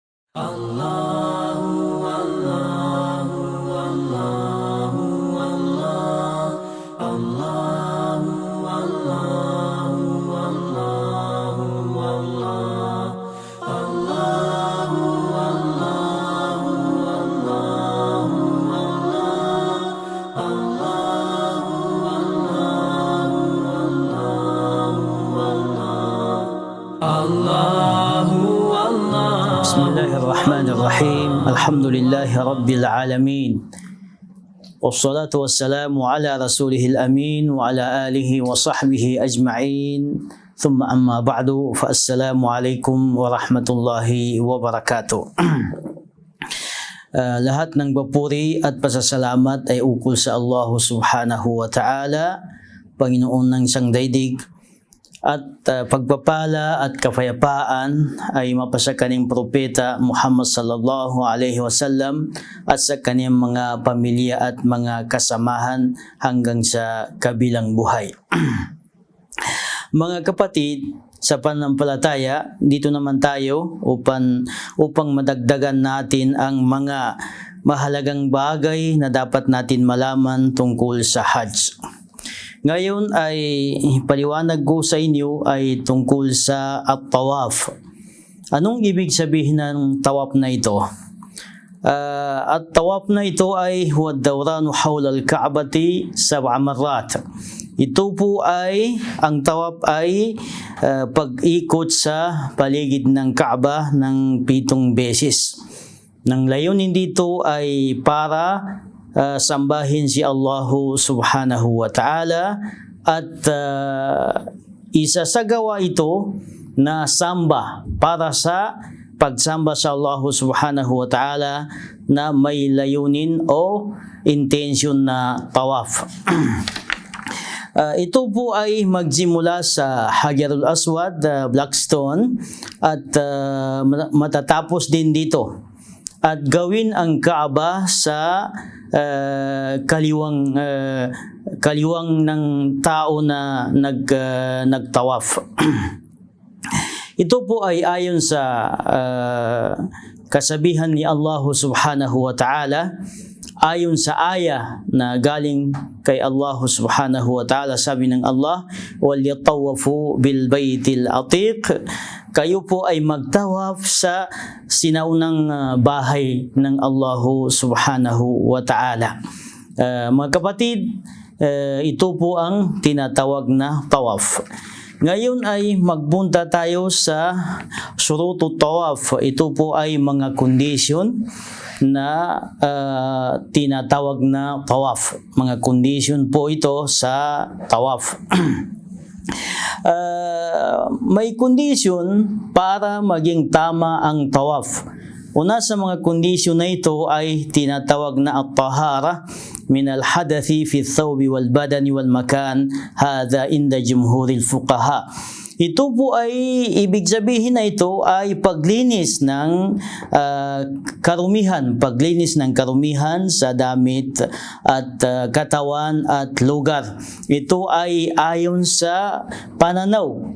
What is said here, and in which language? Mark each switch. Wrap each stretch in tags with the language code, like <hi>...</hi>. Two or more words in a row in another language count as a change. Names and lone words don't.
<ar>الله الله الله الله الله الله الله الله الله الله الله الله الله الله الله الله بسم الله الرحمن الرحيم الحمد لله رب العالمين. والصلاة والسلام على رسوله الأمين وعلى آله وصحبه أجمعين. ثم أما بعد فالسلام عليكم ورحمة الله وبركاته.</ar> <tl>Lahat ng papuri at pasasalamat ay ukol sa Allah</tl> <ar>سبحانه وتعالى,</ar> <tl>Panginoon ng isang daigdig, at pagpapala at kapayapaan ay mapasa kaning propeta Muhammad</tl> <ar>صلى الله عليه وسلم</ar> <tl>at sa kaniyang mga pamilya at mga kasamahan hanggang sa kabilang buhay. Mga kapatid, sa pananampalataya, dito naman tayo upang madagdagan natin ang mga mahalagang bagay na dapat natin malaman tungkol sa Hajj. Ngayon ay paliwanag ko sa inyo ay tungkol sa at-tawaf. Anong ibig sabihin ng tawaf na ito?</tl> <ar>At tawaf na ito ay هو الدوران حول الكعبة 7 مرات.</ar> <tl>Ito po ay, ang tawaf ay pag-ikot sa paligid ng Kaaba ng 7 beses. Nang layunin dito ay para sambahin si Allah</tl> <ar>سبحانه وتعالى</ar> <tl>at isasagawa ito na samba para sa pagsamba sa Allah</tl> <ar>سبحانه وتعالى</ar> <tl>na may layunin o intention na tawaf. Ito po ay magsimula sa Hajarul Aswad, Black Stone, at matatapos din dito. At gawin ang Kaaba sa kaliwang ng tao na nagtawaf. Ito po ay ayon sa kasabihan ni Allah</tl> <ar>سبحانه وتعالى,</ar> <tl>ayon sa aya na galing kay Allah</tl> <ar>سبحانه وتعالى.</ar> <tl>Sabi ng Allah,</tl> <ar>وَلْيَطَوَّفُوا بِالْبَيْتِ الْعَتِيقِ,</ar> <tl>kayo po ay magtawaf sa sinaunang bahay ng Allah</tl> <ar>سبحانه وتعالى.</ar> <tl>Mga kapatid, ito po ang tinatawag na tawaf. Ngayon ay magbunta tayo sa</tl> <ar>شروط الطواف.</ar> <tl>Ito po ay mga condition na tinatawag na tawaf. Mga condition po ito sa tawaf. May condition para maging tama ang tawaf. Una sa mga condition na ito ay tinatawag na</tl> <ar>الطهارة من الحدث في الثوب والبدن والمكان. هذا عند جمهور الفقهاء.</ar> <tl>Ito po ay, ibig sabihin na ito ay paglinis ng karumihan sa damit at katawan at lugar. Ito ay ayon sa pananaw.</tl>